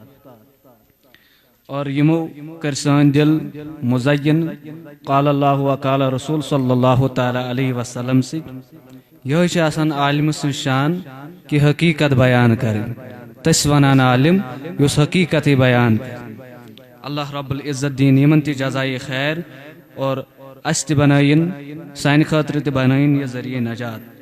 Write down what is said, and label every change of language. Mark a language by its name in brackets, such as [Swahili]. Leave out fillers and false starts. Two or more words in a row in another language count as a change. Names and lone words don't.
[Kashmiri] اور یمو کر سٲنۍ دل مزین [Arabic] قال اللہ و قال رسول صلی اللہ تعالیٰ علیہ وسلم [Kashmiri] سۭتۍ یہے چھِ آسان عالمہ سٕنٛز شان کہ حقیقت بیان کرٕنۍ تس ونان عالم یس حقیقت بیان اللہ رب العزت دین یمن تہ جزائے خیر اور اس تہ بنائن سانہ خاطر تہ بنائن یہ ذریعہ نجات